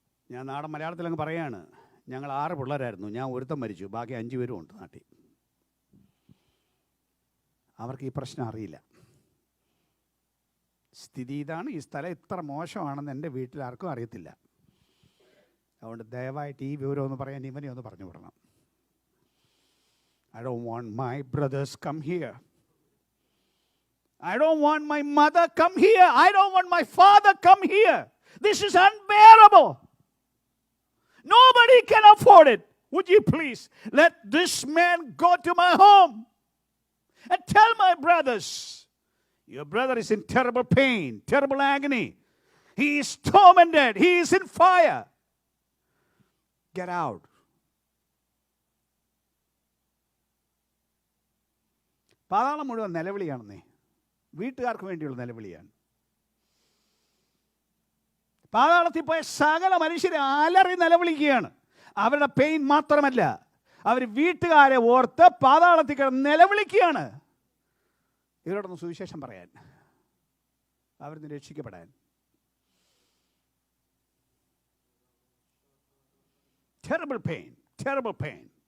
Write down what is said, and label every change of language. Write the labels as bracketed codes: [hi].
[ml] ഞാൻ നാടൻ മലയാളത്തിലങ്ങ് പറയാണ്, ഞങ്ങൾ 6 പിള്ളേരായിരുന്നു, ഞാൻ ഒരുത്തം മരിച്ചു, ബാക്കി 5 പേരും ഉണ്ട് നാട്ടിൽ. അവർക്ക് ഈ പ്രശ്നം അറിയില്ല. സ്ഥിതി ഇതാണ്, ഈ സ്ഥലം ഇത്ര മോശമാണെന്ന് എൻ്റെ വീട്ടിൽ ആർക്കും അറിയത്തില്ല. അതുകൊണ്ട് ദയവായിട്ട് ഈ വിവരം ഒന്ന് പറയാൻ ഇവനെ ഒന്ന് പറഞ്ഞു വിടണം. [en] I don't want my brothers come here. I don't want my mother come here. I don't want my father come here. This is unbearable. Nobody can afford it. Would you please let this man go to my home and tell my brothers, your brother is in terrible pain, terrible agony. He is tormented. He is in fire. Get out. [ml] പാതാളം മുഴുവൻ നിലവിളിയാണെന്നേ, വീട്ടുകാർക്ക് വേണ്ടിയുള്ള നിലവിളിയാണ്. പാതാളത്തിൽ പോയ സകല മനുഷ്യരെ അലറി നിലവിളിക്കുകയാണ്. അവരുടെ pain മാത്രമല്ല, അവർ വീട്ടുകാരെ ഓർത്ത് പാതാളത്തിൽ കിടന്ന് നിലവിളിക്കുകയാണ്. ഇവരോടൊന്ന് സുവിശേഷം പറയാൻ, അവരിന്ന് രക്ഷിക്കപ്പെടാൻ. [en] Terrible pain, terrible pain.